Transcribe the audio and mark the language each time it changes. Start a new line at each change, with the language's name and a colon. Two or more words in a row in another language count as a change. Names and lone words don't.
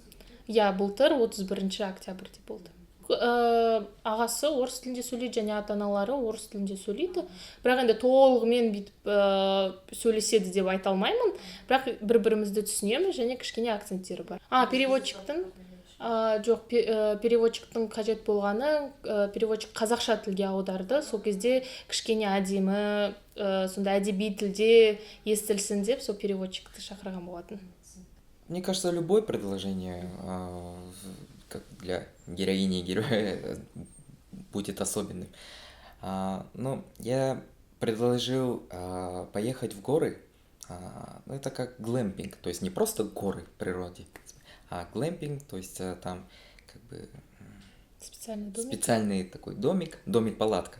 Kazakh: Иә, былтыр 31 октябрьде болды. Ағасы орыс тілінде сөйлейді және ата-аналары орыс тілінде сөйлейді, бірақ енді толығымен бүйтіп сөйлеседі деп айта алмаймын, бірақ бір-бірімізді түсінеміз және кішкене акценттері бар. Переводчиктің жоқ, переводчиктің қажет болғаны, переводчик қазақша тілге аударды, сол кезде кішкене әдемі, сонда әдеби тілде естілсін деп сол переводчикті шақырған болатын.
Russian: Мне кажется, любое предложение, как для героини и героя, будет особенным. Но я предложил поехать в горы. Ну, это как глэмпинг, то есть не просто горы в природе, а глэмпинг, то есть там как бы специальный такой домик-палатка.